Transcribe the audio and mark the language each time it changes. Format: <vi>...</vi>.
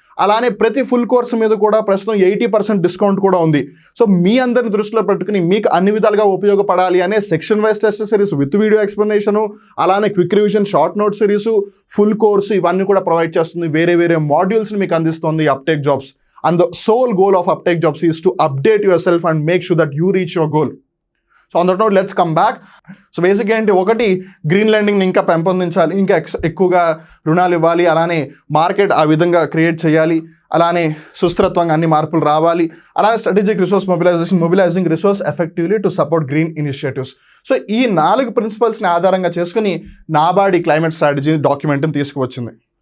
<te>అలానే ప్రతి full course మీద కూడా ప్రస్తుతం 80% డిస్కౌంట్ కూడా ఉంది. సో మీ అందరిని దృష్టిలో పెట్టుకుని మీకు అన్ని విధాలుగా ఉపయోగపడాలి అనే section wise test series with video explanation, అలానే quick revision short note series, full course ఇవన్నీ కూడా ప్రొవైడ్ చేస్తుంది. వేరే వేరే మాడ్యూల్స్ని మీకు అందిస్తుంది uptake jobs.</te> <en>And the sole goal of Uptake Jobs is to update yourself and make sure that you reach your goal. So on that note, let's come back.</en> <te>So basically ఏంటి, ఒకటి green లెండింగ్ని ఇంకా పెంపొందించాలి, ఇంకా ఎక్కువగా రుణాలు ఇవ్వాలి, అలానే market ఆ విధంగా క్రియేట్ చేయాలి, అలానే సుస్థిరత్వంగా అన్ని మార్పులు రావాలి, అలానే</te> <en>Strategic resource mobilising resource effectively to support green initiatives.</en> <te>So ఈ 4 ప్రిన్సిపల్స్ని ఆధారంగా చేసుకుని నాబార్డ్ క్లైమేట్ స్ట్రాటజీ డాక్యుమెంట్ని తీసుకువచ్చింది.</te>